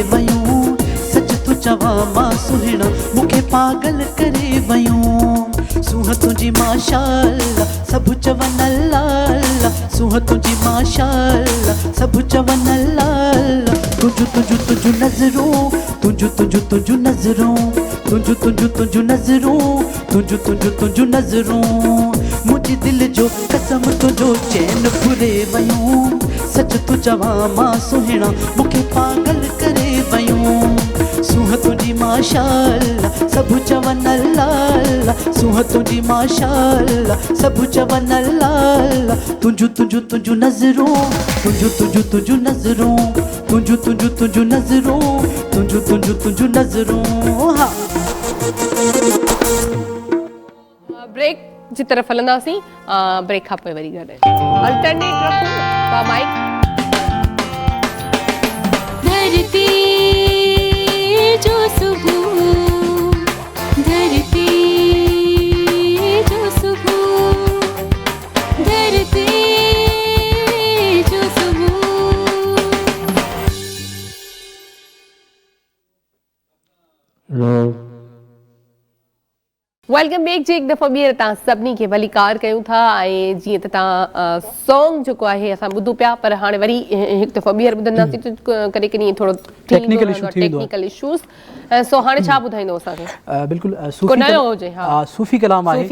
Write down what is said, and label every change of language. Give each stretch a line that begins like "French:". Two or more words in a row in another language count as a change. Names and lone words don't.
Sindhi: वयूं, सच तू चवा मां सुहिणा मूंखे पागल करे वयूं। सूह तुझी माशाअल्लाह सब चवन अल्लाह सूह तुझी माशाअल्लाह सब चवन अल्लाह तुझु तुझु तुझु नजरों तुझु तुझु तुझु नजरों तुझु तुझु तुझु नजरों तुझु तुझु तुझु नजरों मुझे दिल जो कसम तुझो चैन फुरे वयूं सच तू चवा मां सुहिणा मुखे पागल करे वयूं सूह तुझी माशाअल्लाह सब चवन अल्लाह सूह तुझी माशाअल्लाह सब चवन अल्लाह तुझु तुझु तुझु नजरों तुझु तुझु तुझु नजरों तुझु तुझु तुझु नजरों तुझु तुझु तुझु नजरों हाँ ब्रेक जी तरफ़ हलंदासीं ब्रेक खां पोइ वरी गॾु अल्टरनेट रखूं माइक धरती जो सुबह धरती जो सुबह धरती जो सुबह
English: welcome back
Sindhi: जी एक दफ़ो ॿीहर तव्हां सभिनी खे भलीकार कयूं था ऐं जीअं त तव्हां सॉन्ग जेको आहे असां ॿुधूं पिया पर हाणे वरी हिकु दफ़ो ॿीहर ॿुधंदासीं त कॾहिं कॾहिं थोरो
English: technical issues
Sindhi: सो हाणे छा ॿुधाईंदो असांखे बिल्कुलु को नयो हुजे हा सूफ़ी कलाम आहे